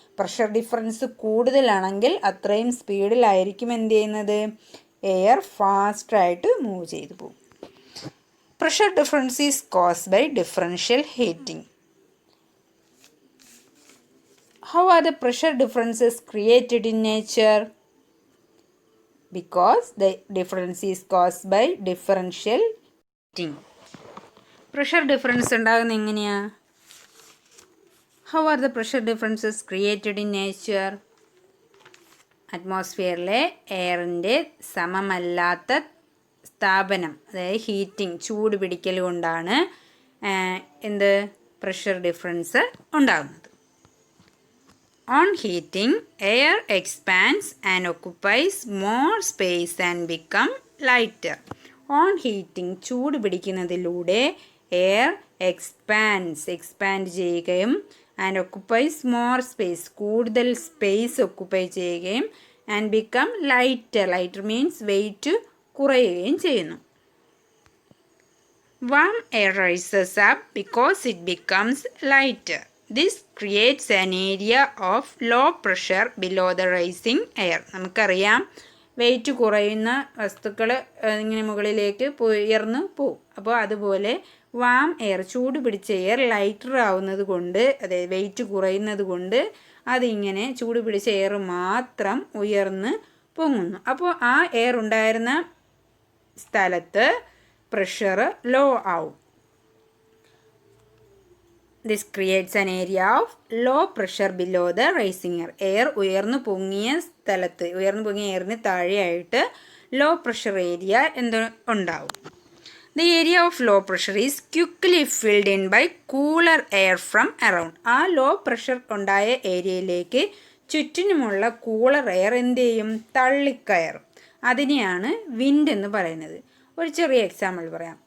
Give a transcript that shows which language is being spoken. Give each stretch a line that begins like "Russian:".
Malayalam: Pressure difference കൂടുതലാണെങ്കിൽ അത്രയും സ്പീഡിലായിരിക്കും എന്ത് ചെയ്യുന്നത്? എയർ ഫാസ്റ്റായിട്ട് മൂവ് ചെയ്തു പോകും.
English: Pressure difference is caused by differential heating. How are the pressure differences created in nature? Because the difference is caused by differential heating.
Malayalam: Pressure difference ഉണ്ടാകുന്നത് എങ്ങനെയാ?
English: How are the pressure differences created in nature?
Malayalam: അറ്റ്മോസ്ഫിയറിലെ എയറിൻ്റെ സമമല്ലാത്ത സ്ഥാപനം, അതായത് heating, ചൂട് പിടിക്കൽ കൊണ്ടാണ് എന്ത് pressure difference ഉണ്ടാകുന്നത്.
English: On heating, air expands and occupies more space and become lighter. On heating,
Malayalam: ചൂട് പിടിക്കുന്നതിലൂടെ air expand ചെയ്യുകയും ആൻഡ്
English: occupies more space,
Malayalam: കൂടുതൽ സ്പേസ് ഒക്കുപ്പൈ ചെയ്യുകയും and become lighter means wait കുറയുകയും ചെയ്യുന്നു.
English: Warm air rises up because it becomes lighter. This creates an area of low pressure below the rising air.
Malayalam: നമുക്കറിയാം wait കുറയുന്ന വസ്തുക്കൾ ഇങ്ങനെ മുകളിലേക്ക് ഉയർന്നു പോവും. അപ്പോൾ അതുപോലെ വാം എയർ, ചൂട് പിടിച്ച എയർ ലൈറ്റർ ആവുന്നത് കൊണ്ട്, അതായത് വെയിറ്റ് കുറയുന്നത് കൊണ്ട് അതിങ്ങനെ ചൂട് പിടിച്ച എയർ മാത്രം ഉയർന്ന് പൊങ്ങുന്നു. അപ്പോൾ ആ എയർ ഉണ്ടായിരുന്ന സ്ഥലത്ത് പ്രഷർ ലോ ആവും.
English: This creates an area of low pressure below the rising air.
Malayalam: Air ഉയർന്നു പൊങ്ങിയ എയറിന് താഴെയായിട്ട് ലോ പ്രഷർ ഏരിയ ഉണ്ടാവും.
English: The area of low pressure is quickly filled in by cooler air from around.
Malayalam: ആ low pressure ഉണ്ടായ ഏരിയയിലേക്ക് ചുറ്റിനുമുള്ള cooler air എന്ത് ചെയ്യും? തള്ളിക്കയറും. അതിനെയാണ് wind എന്ന് പറയുന്നത്. ഒരു ചെറിയ എക്സാമ്പിൾ പറയാം.